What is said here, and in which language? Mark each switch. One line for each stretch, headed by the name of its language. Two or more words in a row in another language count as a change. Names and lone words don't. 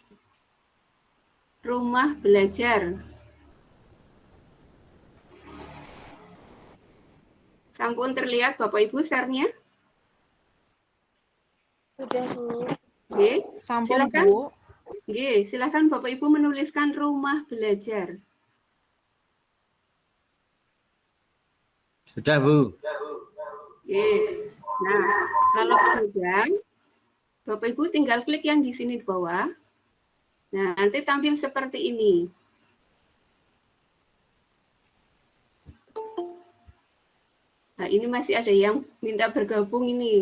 Indonesian: Rumah belajar. Sampun terlihat Bapak Ibu share-nya? Sudah, Bu. Nggih. Sampun, Silakan. Bu. Nggih, silakan Bapak Ibu menuliskan rumah belajar. Sudah, Bu. Oke. Nah, kalau sudah, Bapak Ibu tinggal klik yang di sini di bawah. Nah, nanti tampil seperti ini. Nah, ini masih ada yang minta bergabung ini.